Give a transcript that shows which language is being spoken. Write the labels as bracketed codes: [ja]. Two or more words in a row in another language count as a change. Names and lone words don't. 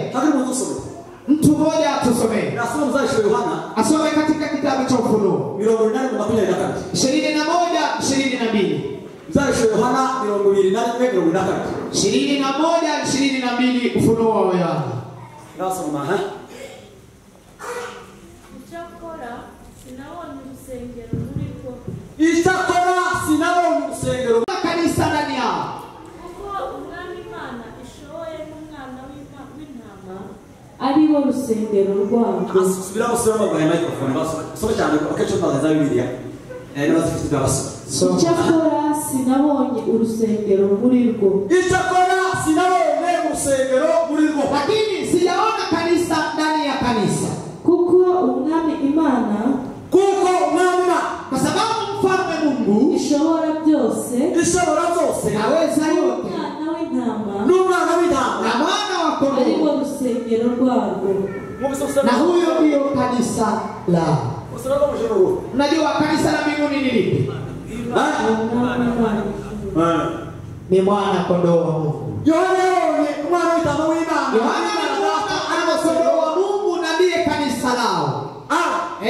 [sw] Mtu mmoja atusomee. Asome katika kitabu cha Ufunuo 21:22. 21:22 Ufunuo wa Yohana. [rw] Nasoma Icyakora sinabonye urusengero [sw] kanisa ndani yao. [rw] Kuko umwami Imana ishoboye n'umwana w'intama ari bo rusengero rwabo. Icyakora sinabonye urusengero muri rwo. [sw] Lakini sijaona kanisa ndani ya kanisa. [rw] Kuko umwami Imana, [sw] kwa sababu mfalme Mungu [rw] ishobora byose, [sw] naweza yote, [rw] n'umwana w'intama [sw] na mwana wa kondoo [rw] ari bo rusengero rwabo. [sw] Na huyo ndio kanisa lao. Unajua kanisa la mbinguni ni lipi? Ni mwana kondoo wa Mungu. Yohana ana kondoo wa Mungu na ndiye kanisa lao.